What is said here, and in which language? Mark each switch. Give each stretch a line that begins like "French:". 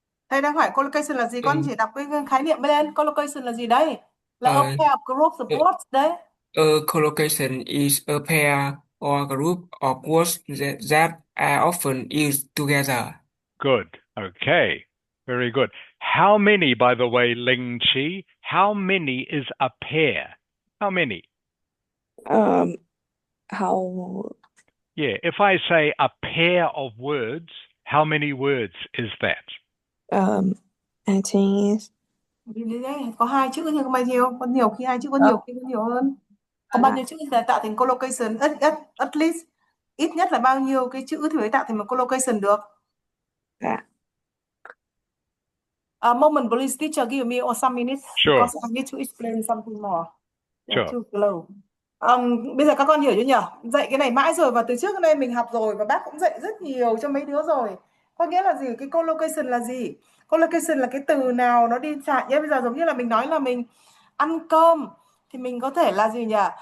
Vietnamese: Thầy đang hỏi collocation là gì? Con chỉ đọc cái khái niệm lên. Collocation là gì đấy? Là
English: a pair of groups of words
Vietnamese: đấy.
English: A collocation is a pair or group of words that are often used together. Good. Okay. Very good. How many, by the way, Ling Chi, how many is a pair? How many? How Yeah, if I say a pair of words, how many words is that? I think it's
Vietnamese: Có 2 chữ nhưng có bao nhiêu? Có nhiều khi 2 chữ, có nhiều khi có nhiều hơn. Có bao nhiêu chữ thì tạo thành collocation?
English: At least
Vietnamese: ít nhất là bao nhiêu cái chữ thì mới tạo thành một collocation được?
English: A moment, please, teacher, give me some minutes Sure. because I need to explain something more. Sure. Too slow.
Vietnamese: Bây giờ các con hiểu chưa nhỉ? Dạy cái này mãi rồi và từ trước đến nay mình học rồi và bác cũng dạy rất nhiều cho mấy đứa rồi. Có nghĩa là gì? Cái collocation là gì? Collocation là cái từ nào nó đi chạm nhé. Bây giờ giống như là mình nói là mình ăn cơm thì mình có thể là gì nhỉ?